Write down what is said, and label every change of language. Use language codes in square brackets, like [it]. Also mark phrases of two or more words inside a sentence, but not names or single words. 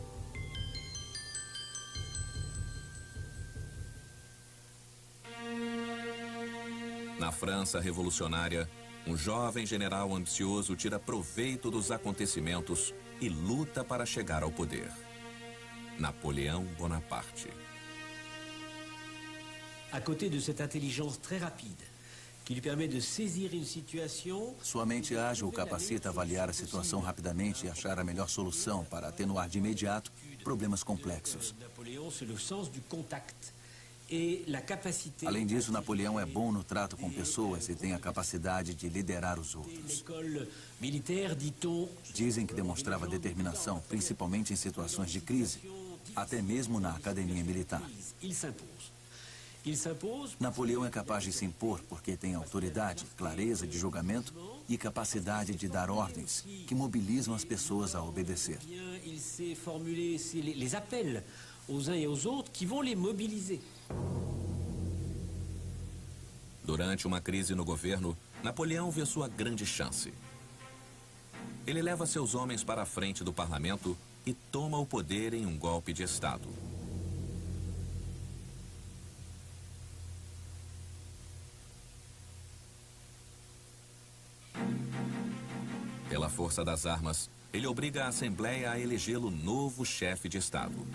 [pt] Na França revolucionária, um jovem general ambicioso tira proveito dos acontecimentos e luta para chegar ao poder. Napoleão Bonaparte. [fr] À côté de cette intelligence très rapide, que lui permet de saisir une situation... [pt] Sua mente ágil o capacita a avaliar a situação rapidamente e achar a melhor solução para atenuar de imediato problemas complexos. Além disso, Napoleão é bom no trato com pessoas e tem a capacidade de liderar os outros. Dizem que demonstrava determinação, principalmente em situações de crise, até mesmo na academia militar. Napoleão é capaz de se impor porque tem autoridade, clareza de julgamento e capacidade de dar ordens que mobilizam as pessoas a obedecer. [fr] Il sait formuler les appels aux uns et aux autres qui vont les mobiliser. [pt] Durante uma crise no governo, Napoleão vê sua grande chance. Ele leva seus homens para a frente do parlamento e toma o poder em um golpe de Estado. Pela força das armas, ele obriga a Assembleia a elegê-lo novo chefe de Estado.